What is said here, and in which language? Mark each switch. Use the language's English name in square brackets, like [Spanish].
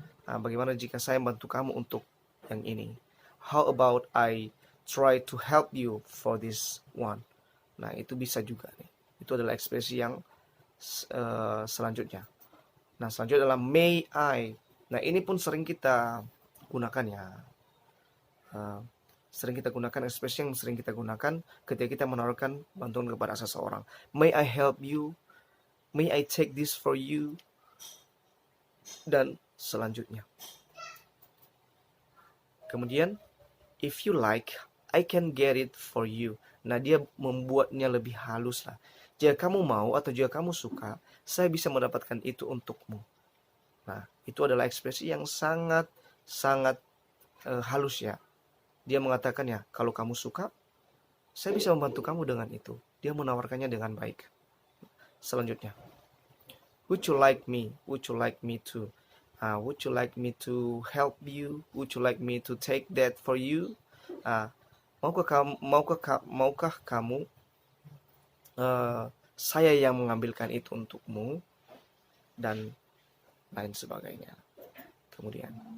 [Indonesian] Nah, bagaimana jika saya bantu kamu untuk yang ini? [English] How about I try to help you for this one? [Indonesian] Nah, itu bisa juga nih. Itu adalah ekspresi yang selanjutnya. Nah, selanjutnya adalah [English] may I. [Indonesian] Nah, ini pun sering kita gunakan ya. Sering kita gunakan, ekspresi yang sering kita gunakan ketika kita menawarkan bantuan kepada seseorang. [English] May I help you? May I take this for you? [Indonesian] Dan selanjutnya. Kemudian, [English] if you like, I can get it for you. [Indonesian] Nah, dia membuatnya lebih halus lah. Jika kamu mau atau jika kamu suka, saya bisa mendapatkan itu untukmu. Nah, itu adalah ekspresi yang sangat halus ya. Dia mengatakan ya, kalau kamu suka, saya bisa membantu kamu dengan itu. Dia menawarkannya dengan baik. Selanjutnya, [English] would you like me? Would you like me to? Would you like me to help you? Would you like me to take that for you? [Indonesian] Maukah kamu saya yang mengambilkan itu untukmu? Dan lain sebagainya. Kemudian